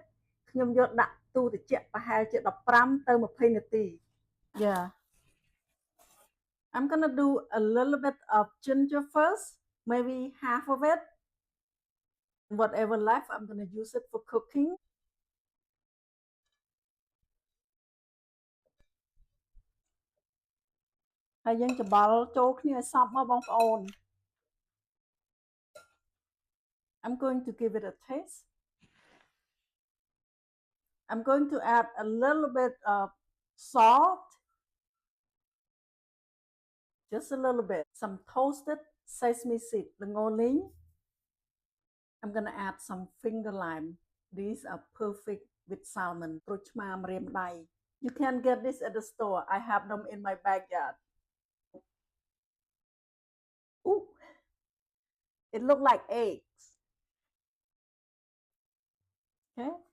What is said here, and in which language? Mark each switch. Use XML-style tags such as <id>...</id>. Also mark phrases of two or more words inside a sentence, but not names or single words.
<km>ខ្ញុំយកដាក់ទូត្រជាក់ប្រហែលជា15ទៅ20នាទី Yeah.</km> <en>I'm gonna do a little bit of ginger first, maybe half of it. Whatever left, I'm gonna use it for cooking.</en> <km>ហើយយើងច្បល់ចូលគ្នាឲ្យសព្វមកបងប្អូន</km> <en>I'm going to give it a taste. I'm going to add a little bit of salt. Just a little bit. Some toasted sesame seed. ល្ងលីង I'm gonna add some finger lime. These are perfect with salmon.</en> <km>ក្រូចឆ្មាម្រាមដៃ</km> <en>You can get this at the store. I have them in my backyard. Ooh, it looked like eggs. Okay.</en>